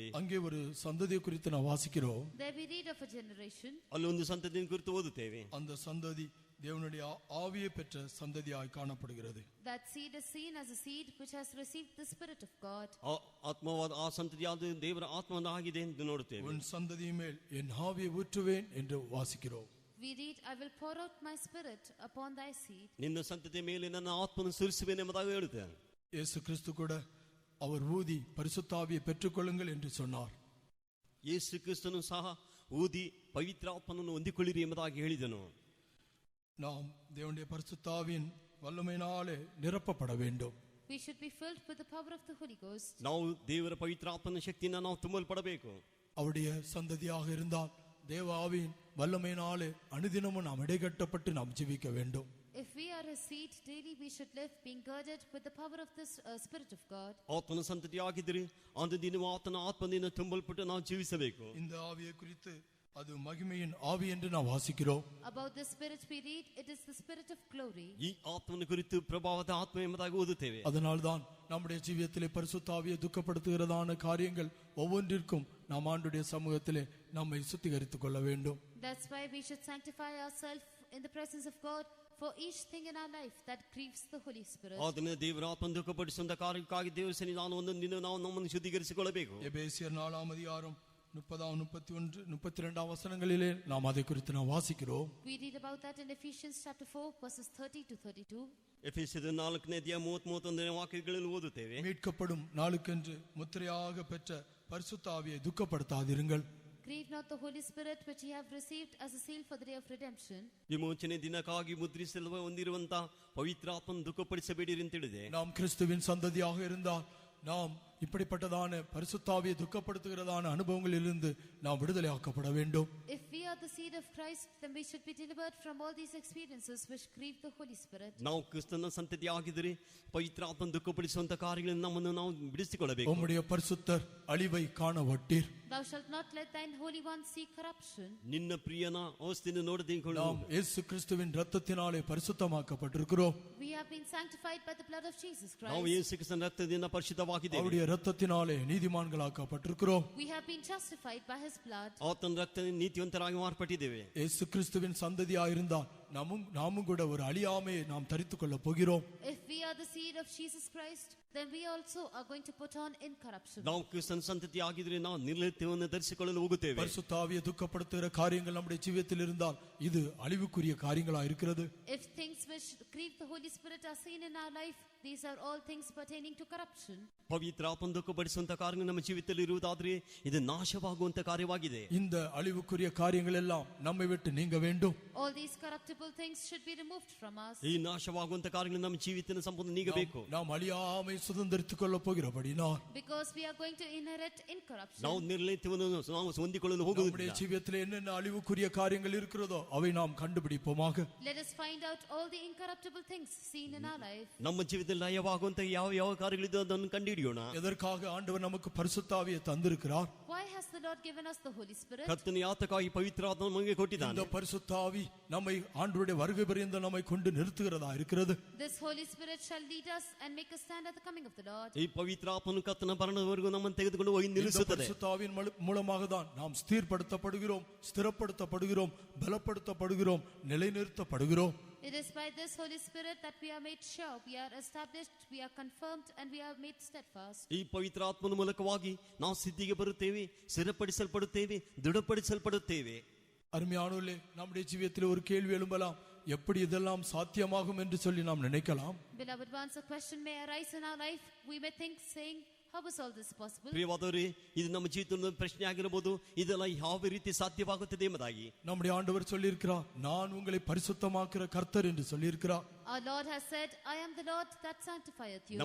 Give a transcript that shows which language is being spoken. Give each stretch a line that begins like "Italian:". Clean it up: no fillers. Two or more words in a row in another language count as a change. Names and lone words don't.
Tamil: அங்கே ஒரு சந்ததியை குறித்து நாம் வாசிக்கிறோம்.
English: there we read of a generation
Kannada: ಅಲ್ಲಿ ಒಂದು ಸಂತತಿಯ ಕುರಿತು ಓದುತ್ತೇವೆ.
Tamil: அந்த சந்ததி தேவனுடைய ஆவியை பெற்ற சந்ததியாய் காணப்படுகிறது.
English: that seed is seen as a seed which has received the spirit of God.
Kannada: ಆತ್ಮವಾದ ಆ ಸಂತತಿಯಾದ ದೇವರ ಆತ್ಮವಾಗಿದೆ ಎಂದು ನೋಡುತ್ತೇವೆ.
Tamil: உன் சந்ததி மேல் என் ஆவியை ஊற்றுவேன் என்று வாசிக்கிறோம்.
English: we read I will pour out my spirit upon thy seed.
Kannada: ನಿನ್ನ ಸಂತತಿಯ ಮೇಲೆ ನನ್ನ ಆತ್ಮವನ್ನು ಸುರಿಸುವೆನು ಎಂಬುದಾಗಿ ಹೇಳುತ್ತೇನೆ.
Tamil: இயேசு கிறிஸ்து கூட அவர் ஊதி பரிசுத்த ஆவியை பெற்றுக்கொள்ளுங்கள் என்று சொன்னார்.
Kannada: ಯೇಸು ಕ್ರಿಸ್ತನು ಸಹ ಊದಿ ಪವಿತ್ರ ಆತ್ಮನನ್ನು ಹೊಂದಿಕೊಳ್ಳಿರಿ ಎಂಬುದಾಗಿ ಹೇಳಿದನು.
Tamil: நாம் தேவனுடைய பரிசுத்த ஆவியின் வல்லமையினாலே நிரப்பப்பட வேண்டும்.
English: we should be filled with the power of the Holy Ghost.
Kannada: ನಾವು ದೇವರ ಪವಿತ್ರ ಆತ್ಮನ ಶಕ್ತಿಯಿಂದ ನಾವು ತುಂಬಲ್ಪಡಬೇಕು.
Tamil: அவருடைய சந்ததியாக இருந்தால் தேவ ஆவியின் வல்லமையினாலே அனுதினமும் நாம் இடைகட்டப்பட்டு நாம் ஜீவிக்க வேண்டும்.
English: if we are a seed daily we should live being girded with the power of this spirit of God.
Kannada: ಆತ್ಮನ ಸಂತತಿಯಾಗಿದ್ದರೆ ಅಂದು ದಿನವೂ ಆತನ ಆತ್ಮದಿಂದ ತುಂಬಲ್ಪಟ್ಟು ನಾವು ಜೀವಿಸಬೇಕು.
Tamil: இந்த ஆவியை குறித்து அது மகிமையின் ஆவி என்று நாம் வாசிக்கிறோம்.
English: about the spirit we read it is the spirit of glory.
Kannada: ಈ ಆತ್ಮನ ಕುರಿತು ಪ್ರಭಾವದ ಆತ್ಮ ಎಂಬುದಾಗಿ ಓದುತ್ತೇವೆ.
Tamil: அதனால்தான் நம்முடைய ஜீவியத்திலே பரிசுத்த ஆவியை துக்கப்படுத்துகிறதான காரியங்கள் ஒவ்வொன்றிற்கும் நாம் ஆண்டவருடைய சமூகத்திலே நம்மை சுத்திகரித்துக் கொள்ள வேண்டும்.
English: that's why we should sanctify ourselves in the presence of God for each thing in our life that grieves the Holy Spirit.
Kannada: ಆತನ ದೇವರ ಆತ್ಮ ದುಃಖಪಡಿಸುವಂತ ಕಾರ್ಯಕ್ಕಾಗಿ ದೇವರ ಸನ್ನಿಧಾನ ಒಂದೊಂದು ದಿನ ನಾವು ನಮ್ಮನ್ನು ಶುದ್ಧೀಕರಿಸಿಕೊಳ್ಳಬೇಕು.
Tamil: எபேசியர் 4ஆம் அதிகாரம் 30 31 32 வசனங்களிலே நாம் அதை குறித்து நாம் வாசிக்கிறோம்.
English: we read about that in Ephesians chapter 4 verses 30 to 32.
Kannada: ಎಫೆಸದ 4ನೇ 31ನೇ ವಾಕ್ಯಗಳಲ್ಲಿ ಓದುತ್ತೇವೆ.
Tamil: மீட்கப்படும் நாளுக்கென்று முத்திரையாக பெற்ற பரிசுத்த ஆவியை துக்கப்படுத்தாதிருங்கள்.
English: grieve not the Holy Spirit which ye have received as a seal for the day of redemption.
Kannada: ವಿಮೋಚನೆ ದಿನಕ್ಕಾಗಿ ಮುದ್ರಿಸಲು ಹೊಂದಿರುವಂತ ಪವಿತ್ರ ಆತ್ಮನ ದುಃಖಪಡಿಸಬೇಡಿರಿ ಅಂತ ಹೇಳಿದೆ.
Tamil: நாம் கிறிஸ்துவின் சந்ததியாக இருந்தால் நாம் இப்படிப்பட்டதான பரிசுத்த ஆவியை துக்கப்படுத்துகிறதான அனுபவங்களிலிருந்து நாம் விடுதலையாக்கப்பட வேண்டும்.
English: if we are the seed of Christ then we should be delivered from all these experiences which grieve the Holy Spirit.
Kannada: ನಾವು ಕ್ರಿಸ್ತನ ಸಂತತಿಯಾಗಿದ್ದರೆ ಪವಿತ್ರ ಆತ್ಮನ ದುಃಖಪಡಿಸುವಂತ ಕಾರ್ಯಗಳನ್ನು ನಮ್ಮನ್ನು ನಾವು ಬಿಡಿಸಿಕೊಳ್ಳಬೇಕು.
Tamil: உம்முடைய பரிசுத்தர் அழிவை காணவட்டீர்.
English: thou shalt not let thine holy one see corruption.
Kannada: ನಿನ್ನ ಪ್ರಿಯನ ಅವಸ್ಥೆಯನ್ನು ನೋಡದಿಕೊಳ್ಳು.
Tamil: நாம் இயேசு கிறிஸ்துவின் இரத்தத்தினாலே பரிசுத்தமாக்கப்பட்டிருக்கிறோம்.
English: we have been sanctified by the blood of Jesus Christ.
Kannada: ನಾವು ಯೇಸು ಕ್ರಿಸ್ತನ ರಕ್ತದಿಂದ ಪರಿಶುದ್ಧವಾಗಿದ್ದೇವೆ.
Tamil: அவருடைய இரத்தத்தினாலே நீதிமான்களாக்கப்பட்டிருக்கிறோம்.
English: we have been justified by his blood.
Kannada: ಆತನ ರಕ್ತದಿಂದ ನೀತಿವಂತರಾಗಿ ಮಾರ್ಪಟ್ಟಿದ್ದೇವೆ.
Tamil: இயேசு கிறிஸ்துவின் சந்ததியாயிருந்தால் நாமும் கூட ஒரு அழியாமையை நாம் தரித்துக் கொள்ள போகிறோம்.
English: if we are the seed of Jesus Christ then we also are going to put on incorruption.
Kannada: ನಾವು ಕ್ರಿಸ್ತನ ಸಂತತಿಯಾಗಿದ್ದರೆ ನಾವು ನಿರ್ಲಯತ್ವವನ್ನು ಧರಿಸಿಕೊಳ್ಳಲು ಹೋಗುತ್ತೇವೆ.
Tamil: பரிசுத்த ஆவியை துக்கப்படுத்துகிற காரியங்கள் நம்முடைய ஜீவியத்தில் இருந்தால் இது அழிவுக்குரிய காரியங்களா இருக்கிறது.
English: if things which grieve the Holy Spirit are seen in our life, these are all things pertaining to corruption.
Kannada: ಪವಿತ್ರಾತ್ಮನ ದುಃಖಪಡಿಸುವಂತ ಕಾರ್ಯ ನಮ್ಮ ಜೀವಿತದಲ್ಲಿ ಇರುವುದಾದ್ರೆ ಇದು ನಾಶವಾಗುವಂತ ಕಾರ್ಯವಾಗಿದೆ.
Tamil: இந்த அழிவுக்குரிய காரியங்கள் எல்லாம் நம்மை விட்டு நீங்க வேண்டும்.
English: All these corruptible things should be removed from us.
Kannada: ಈ ನಾಶವಾಗುವಂತ ಕಾರ್ಯಗಳು ನಮ್ಮ ಜೀವಿತನ ಸಂಪೂರ್ಣ ನೀಗಬೇಕು.
Tamil: நாம் அழியாமை சுதந்தரித்துக் கொள்ள போகிறபடினால்,
English: Because we are going to inherit incorruption.
Kannada: ನಾವು ನಿರ್ಲಯತ್ವವನ್ನು ನಾವು ಹೊಂದಿಕೊಳ್ಳಲು
Tamil: நம்முடைய
Kannada: ಹೋಗುವುದಿಲ್ಲ.
Tamil: ஜீவியத்தில் என்னென்ன அழிவுக்குரிய காரியங்கள் இருக்கிறதோ அவை நாம் கண்டுபிடிப்போமாக.
English: Let us find out all the incorruptible things seen in our life.
Kannada: ನಮ್ಮ ಜೀವಿತದಲ್ಲಿ ಲಯವಾಗುವಂತ ಯಾವ ಯಾವ ಕಾರ್ಯಗಳಿದೆ ಅದನ್ನು ಕಂಡುಹಿಡಿಯೋಣ.
Tamil: எதற்காக ஆண்டவர் நமக்கு பரிசுத்த ஆவியை தந்திருக்கிறார்?
English: Why has the Lord given us the Holy Spirit?
Kannada: ಕರ್ತನು ಯಾತಕ್ಕಾಗಿ ಪವಿತ್ರಾತ್ಮನ ನಮಗೆ ಕೊಟ್ಟಿದ್ದಾನೆ.
Tamil: இந்த பரிசுத்த ஆவி நம்மை ஆண்டவருடைய வருகை பரியந்தம் நம்மை கொண்டு நிறுத்துகிறதா இருக்கிறது.
English: This Holy Spirit shall lead us and make us stand at the coming of the Lord.
Kannada: ಈ ಪವಿತ್ರಾತ್ಮನು ಕರ್ತನ ಬರಣದವರೆಗೂ ನಮ್ಮನ್ನು ತೆಗೆದುಕೊಂಡು ಹೋಗಿ
Tamil: இந்த
Kannada: ನಿಲ್ಲಿಸುತ್ತದೆ.
Tamil: பரிசுத்த ஆவியின் மூலமாக தான் நாம் ஸ்திரப்படுத்தப்படுகிறோம், ஸ்திரப்படுத்தப்படுகிறோம், பலப்படுத்தப்படுகிறோம், நிலைநிறுத்தப்படுகிறோம்.
English: It is by this Holy Spirit that we are made sure, we are established, we are confirmed, and we are made steadfast.
Kannada: ಈ ಪವಿತ್ರಾತ್ಮನ ಮೂಲಕವಾಗಿ ನಾವು ಸಿದ್ಧಿಗೆ ಬರುತ್ತೇವೆ, ಸ್ಥಿರಪಡಿಸಲ್ಪಡುತ್ತೇವೆ, ದೃಢಪಡಿಸಲ್ಪಡುತ್ತೇವೆ.
Tamil: அருமையானவர்களே, நம்முடைய ஜீவியத்தில் ஒரு கேள்வி எழும்பலாம். எப்படி இதெல்லாம் சாத்தியமாகும் என்று சொல்லி நாம் நினைக்கலாம்.
English: Beloved ones, a question may arise in our life. We may think, saying, how is all this possible?
Kannada: ಪ್ರಿಯವಾದವರೇ, ಇದು ನಮ್ಮ ಜೀವಿತದ ಪ್ರಶ್ನೆ ಆಗಿರಬಹುದು. ಇದೆಲ್ಲ ಯಾವ ರೀತಿ ಸಾಧ್ಯವಾಗುತ್ತದೆ ಎಂಬುದಾಗಿ
Tamil: நம்முடைய ஆண்டவர் சொல்லியிருக்கிறார், நான் உங்களை பரிசுத்தமாக்குற கர்த்தர் என்று சொல்லியிருக்கிறார்.
English: Our Lord has said, I am the Lord that sanctifieth you.